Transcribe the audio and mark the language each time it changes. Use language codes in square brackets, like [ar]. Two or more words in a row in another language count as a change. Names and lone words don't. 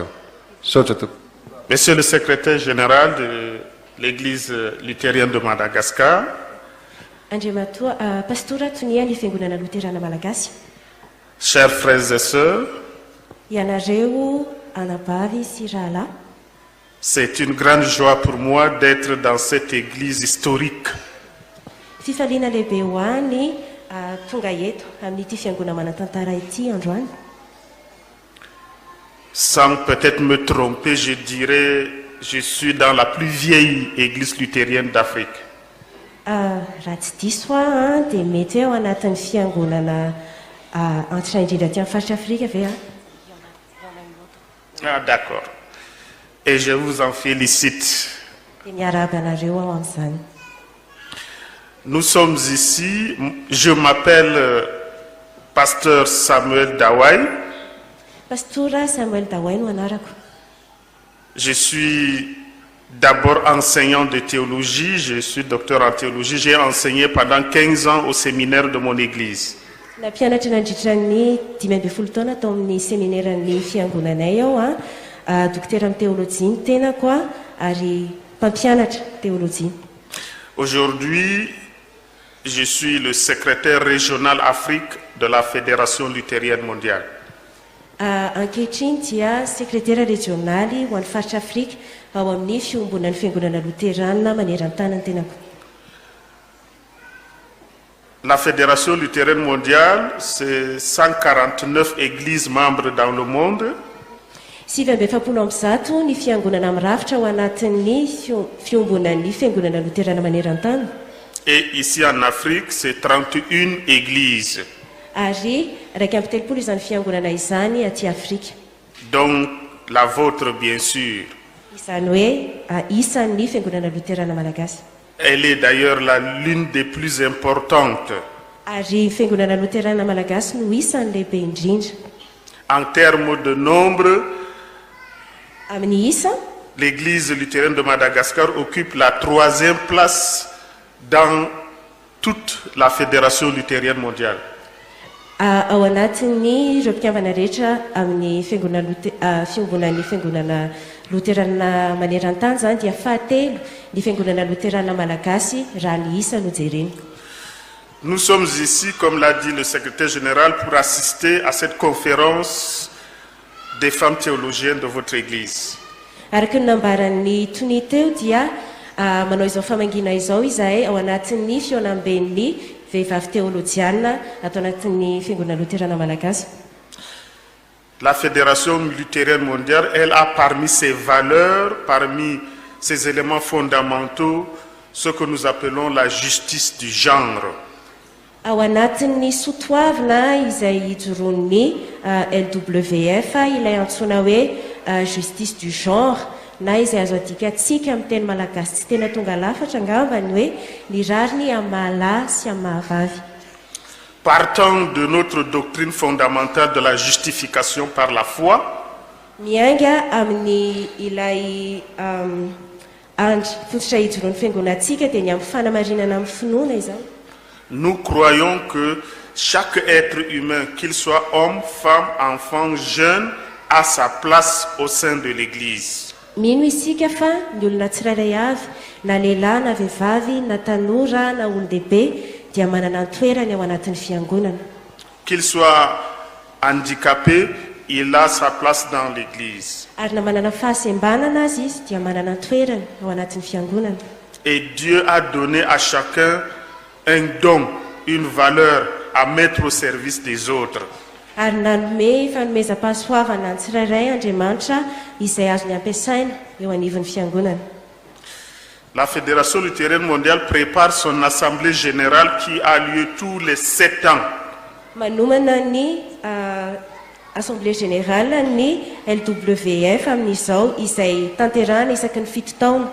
[mg] Sotra to. [fr] Monsieur le secrétaire général de l'église luthérienne de Madagascar, [mg] Andriamatoa pastora toniany fiangonana luterana malagasy. [fr] Chers frères et sœurs, [mg] ianareo anabavy sy rahalahy, [fr] c'est une grande joie pour moi d'être dans cette église historique. [mg] fifaliana lehibe ho any tonga eto amin'ity fiangonana manatantara ity androany. [fr] Sans peut-être me tromper, je dirais je suis dans la plus vieille église luthérienne d'Afrique. [mg] Raha tsy diso dia mety hoe ao anatin'ny fiangonana antitra indrindra ty amin'ny faritra Afrika ve a? [fr] Ah, d'accord. Et je vous en félicite. [mg] Dia miarahaba anareo ao amin'izany. [fr] Nous sommes ici, je m'appelle pasteur Samuel Dawai. [mg] Pastora Samuel Dawai no anarako. [fr] Je suis d'abord enseignant de théologie, je suis docteur en théologie. J'ai enseigné pendant 15 ans au séminaire de mon église. [mg] Nampianatra nandritran'ny 12 taona tao amin'ny séminaire-ny fiangonanay ao docteur amin'ny théologie ny tenako ary mpampianatra théologie. [fr] Aujourd'hui, je suis le secrétaire régional Afrique de la Fédération luthérienne mondiale. [mg] Ankehitriny dia secrétaire régionaly ho an'ny faritra Afrika ao amin'ny fiombonan'ny fiangonana luterana maneran-tany ny tenako. [fr] La Fédération luthérienne mondiale, c'est 149 églises membres dans le monde. [mg] 750 ny fiangonana mirafitra ao anatin'ny fiombonan'ny fiangonana luterana maneran-tany. [fr] Et ici en Afrique, c'est 31 églises. [mg] Ary raiky amby telopolo izany fiangonana izany aty Afrika. [fr] Donc la vôtre, bien sûr. [mg] Izany hoe isan'ny fiangonana luterana malagasy. [fr] Elle est d'ailleurs l'une des plus importantes. [mg] Ary fiangonana luterana malagasy no isan'ny lehibe indrindra. [fr] En termes de nombre, [mg] amin'ny isa, [fr] l'église luthérienne de Madagascar occupe la 3e place dans toute la Fédération luthérienne mondiale. [mg] Ao anatin'ny ireo mpikambana rehetra amin'ny fiombonan'ny fiangonana luterana maneran-tany zany dia fahatelo ny fiangonana luterana malagasy raha ny isa no jerena. [fr] Nous sommes ici, comme l'a dit le secrétaire général, pour assister à cette conférence des femmes théologiennes de votre église. [mg] Araky ny nambaran'ny tony teo dia manao izao famangina izao izahay ao anatin'ny fionamben'ny vehivavy théolojiana atao anatin'ny fiangonana luterana malagasy. [fr] La Fédération luthérienne mondiale, elle a parmi ses valeurs, parmi ses éléments fondamentaux, ce que nous appelons la justice du genre. [mg] Ao anatin'ny sotoavina izay ijoroan'ny LWF ilay antsoina hoe [fr] justice du genre [mg] na izay azo adikatsika amin'ny teny malagasy tsy tena tonga lafatra angambany hoe ny rariny amin'ny mahalahy sy amin'ny mahavavy. [fr] Partant de notre doctrine fondamentale de la justification par la foi, [mg] mianga amin'ny ilay andry fototra ijoroan'ny fiangonantsika dia ny amin'ny fanamarinana amin'ny finoana izany. [fr] Nous croyons que chaque être humain, qu'il soit homme, femme, enfant, jeune, a sa place au sein de l'Église. [mg] Mino isika fa ny olona tsirairay avy na lehilahy na vehivavy na tanora na olon-dehibe dia manana toerany ao anatin'ny fiangonana. [fr] Qu'il soit handicapé, il a sa place dans l'Église. [mg] Ary na manana fahasembanana azy izy dia manana toerany ao anatin'ny fiangonana. [fr] Et Dieu a donné à chacun un don, une valeur à mettre au service des autres. [mg] ary nanome fanomezam-pahasoavana ny tsirairay Andriamanitra izay azony ampiasaina eo anivon'ny fiangonana. [fr] La Fédération luthérienne mondiale prépare son assemblée générale qui a lieu tous les 7 ans. [mg] Manomana ny [fr] Assemblée générale [mg] ny LWF amin'izao izay tanterahana isaky ny 7 taona.